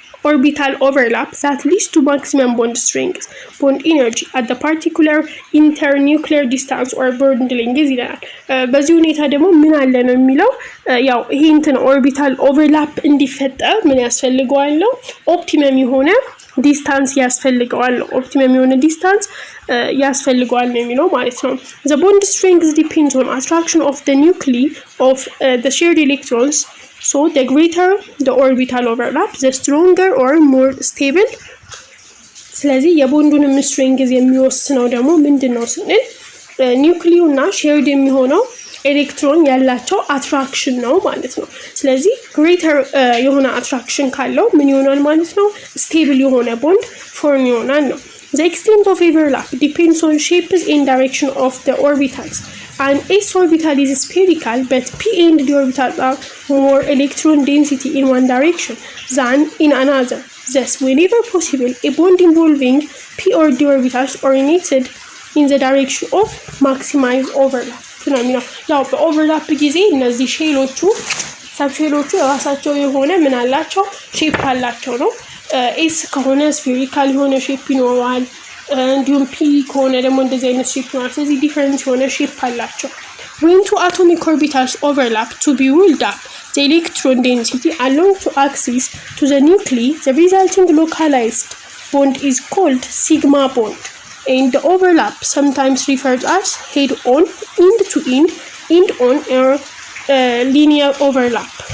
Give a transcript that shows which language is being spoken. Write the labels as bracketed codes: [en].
[en] orbital overlap that leads to maximum bond strength, bond energy at the particular internuclear distance or bond length [am] ይላል በዚህ ሁኔታ ደግሞ ምን አለ ነው የሚለው ያው ይሄ እንትን ኦርቢታል ኦቨርላፕ እንዲፈጠር ምን ያስፈልገዋል ነው ኦፕቲመም የሆነ ዲስታንስ ያስፈልገዋል ኦፕቲመም የሆነ ዲስታንስ ያስፈልገዋል ነው የሚለው ማለት ነው [en] the bond strength depends on attraction of the nuclei of the shared electrons. So the greater the orbital overlap, the stronger or more stable. [am] ስለዚህ የቦንዱን ስትሬንግዝ የሚወስነው ደግሞ ምንድነው ስንል ኒውክሊዩና ሼርድ የሚሆነው ኤሌክትሮን ያላቸው አትራክሽን ነው ማለት ነው ስለዚህ ግሬተር የሆነ አትራክሽን ካለው ምን ይሆናል ማለት ነው ስቴብል የሆነ ቦንድ ፎርም ይሆናል ነው [en] the extent of overlap depends on shapes and direction of the orbitals. An s orbital is spherical, but p and d orbitals are more electron density in one direction than in another. Thus, whenever possible, a bond involving p or d orbitals originated in the direction of maximized overlap. [am] ያው በኦቨርላፕ ጊዜ እነዚህ ሼሎቹ ሰብሼሎቹ የራሳቸው የሆነ ምን አላቸው ሼፕ አላቸው ነው ኤስ ከሆነ ስፌሪካል የሆነ ሼፕ ይኖረዋል እንዲሁም ፒ ከሆነ ደግሞ እንደዚህ አይነት ሼፕ ይኖራል ስለዚህ ዲፈረንት የሆነ ሼፕ አላቸው [en] when two atomic orbitals overlap to be ruled up the electron density along two axes to the nuclei the resulting localized bond is called sigma bond and the overlap sometimes referred as head on end to end on or linear overlap